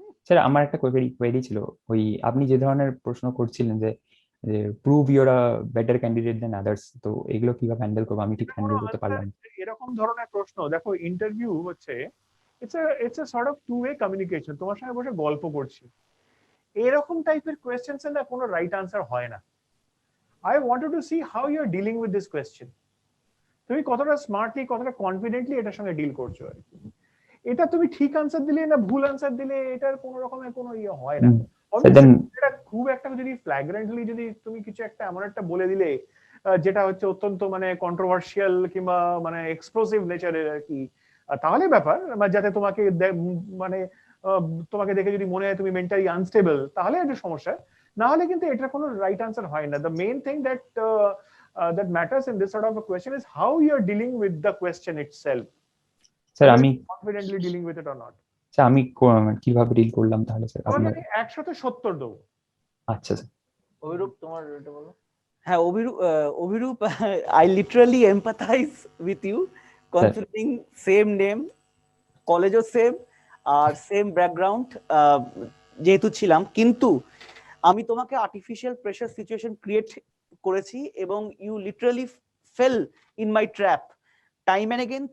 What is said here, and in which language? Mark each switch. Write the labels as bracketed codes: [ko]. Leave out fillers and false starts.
[bn] Sir আমার একটা query ছিল, ওই আপনি যে ধরনের প্রশ্ন করছিলেন যে [en] prove your a better candidate than others, [bn] তো এগুলো কিভাবে হ্যান্ডেল করবো? আমি ঠিক হ্যান্ডেল করতে পারলাম না। এরকম ধরনের প্রশ্ন দেখো, ইন্টারভিউ হচ্ছে [en] it's a sort of two way communication, [bn] তোমার সঙ্গে বসে গল্প করছি, এরকম টাইপের কোয়েশ্চেন্স এর না কোনো রাইট আনসার হয় না। [en] I wanted to see how you're dealing with this question. [bn] তুমি কতটা স্মার্টলি, কতটা কনফিডেন্টলি এটার সঙ্গে ডিল করছো আর কি। এটা তুমি ঠিক আনসার দিলে না ভুল আনসার দিলে এটার কোনো রকমের কোনো ইয়ে হয় না। [en] then [bn] এটা খুব একটা যদি ফ্ল্যাগ্রেন্টলি যদি তুমি কিছু একটা এমন একটা বলে দিলে যেটা হচ্ছে অত্যন্ত মানে কন্ট্রোভার্সিয়াল কিংবা মানে এক্সপ্লোসিভ নেচারের আর কি, তাহলে ব্যাপার, যাতে তোমাকে মানে তোমাকে দেখে যদি মনে হয় তুমি মেন্টালি আনস্টেবল, তাহলে একটা সমস্যা। না হলে কিন্তু এটার কোনো রাইট আনসার হয় না। [en] The main thing that matters in this sort of a question is how you are dealing with the question itself. [bn] Sir আমি [en] confidently dealing with it or not. [bn] Sir আমি কিভাবে ডিল করলাম তাহলে sir তোমাকে আপনার? আমি 170 দেবো। আচ্ছা স্যার। অভিরূপ তোমার এটা বলো। হ্যাঁ Abhirup, [en] I literally empathize with you, [bn] considering same name, কলেজও same আর same background যেহেতু ছিলাম, কিন্তু আমি তোমাকে আর্টিফিশিয়াল প্রেসার সিচুয়েশন ক্রিয়েট করেছি এবং [en] You literally fell in my trap time and again.